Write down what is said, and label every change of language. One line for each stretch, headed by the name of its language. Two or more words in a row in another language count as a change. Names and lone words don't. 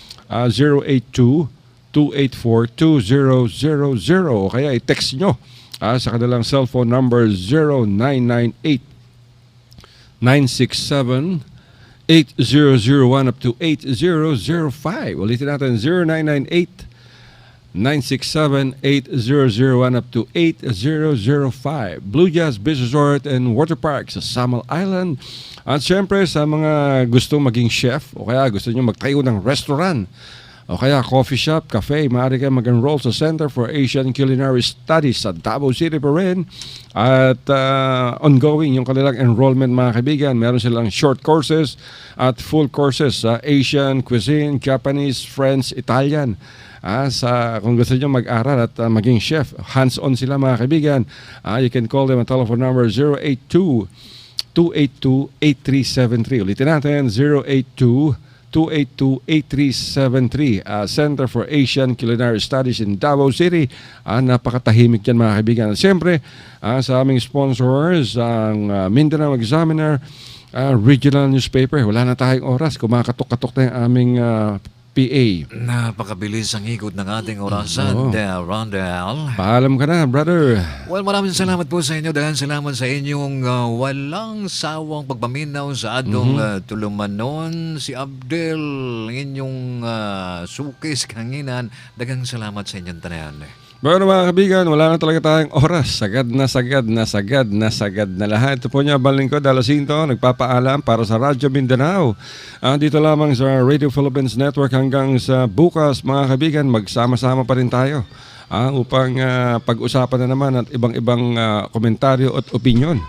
Filipino: 082-284-2000. Kaya i-text nyo sa kanilang cellphone number 0998-967-8001 up to 8005. Ulitin natin 0998-967-8001 up to 8005. Blue Jazz Business Resort and Water Park sa Samal Island. At syempre sa mga gustong maging chef o kaya gusto nyo magtayo ng restaurant o kaya
English: coffee shop,
Filipino: cafe, maaari kayo mag-enroll sa Center for Asian Culinary Studies sa Davao City pa rin. At ongoing yung kanilang enrollment mga kaibigan. Meron silang
English: short courses
Filipino: at
English: full courses
Filipino: sa
English: Asian cuisine,
Filipino: Japanese, French, Italian. Kung gusto nyo mag-aral at maging chef, hands-on sila mga kaibigan.
English: You can call them at telephone number 082-282-8373.
Filipino: Ulitin natin, 082-282-8373. Center for Asian Culinary Studies in Davao City. Napakatahimik yan mga kaibigan. At siyempre, sa aming sponsors, ang Mindanao Examiner,
English: regional newspaper.
Filipino: Wala na tayong oras. Kumakatok-katok na yung aming PA. Napakabilis ang ikot ng ating orasan, Rondel. Paalam ka na, brother. Well, maraming salamat po sa inyo.
Cebuano: Daghang salamat sa inyong
Filipino: walang sawang
Cebuano: pagpaminaw sa atong tulumanon. Si Abdel, inyong sukis kanginan. Daghang salamat sa inyong tanayan.
Filipino: Pero mga kaibigan, wala na talaga tayong oras. Sagad na lahat. Ito po niya, Balingkod, Alasinto, nagpapaalam para sa Radyo Mindanao. Dito lamang sa Radio Philippines Network hanggang sa bukas, mga kaibigan, magsama-sama pa rin tayo upang pag-usapan na naman at ibang-ibang komentaryo at opinyon.